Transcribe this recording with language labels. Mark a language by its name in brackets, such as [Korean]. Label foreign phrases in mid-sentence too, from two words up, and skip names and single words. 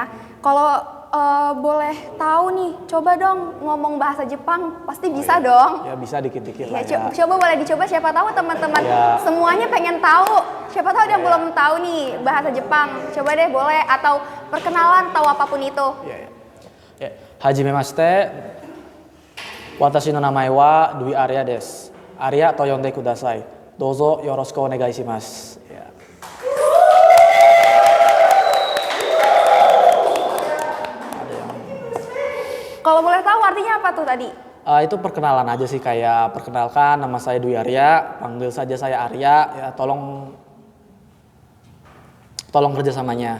[Indonesian] Kalau boleh tahu nih, coba dong ngomong bahasa Jepang, pasti bisa dong. Ya bisa dikit-dikit lah Ya, ya. coba boleh dicoba, siapa tahu teman-teman semuanya pengen tahu. Siapa tahu ada yang belum tahu nih bahasa Jepang. Coba deh boleh, atau perkenalan tahu apapun itu. Ya. [Japanese] はじめまして。私の名前はDwi Aryaです. Aryaと呼んでください。どうぞよろしくお願いします. [Indonesian] Ya. Kalau boleh tahu artinya apa tuh tadi? Itu perkenalan aja sih, kayak perkenalkan nama saya Dwi Arya, panggil saja saya Arya, ya tolong kerjasamanya.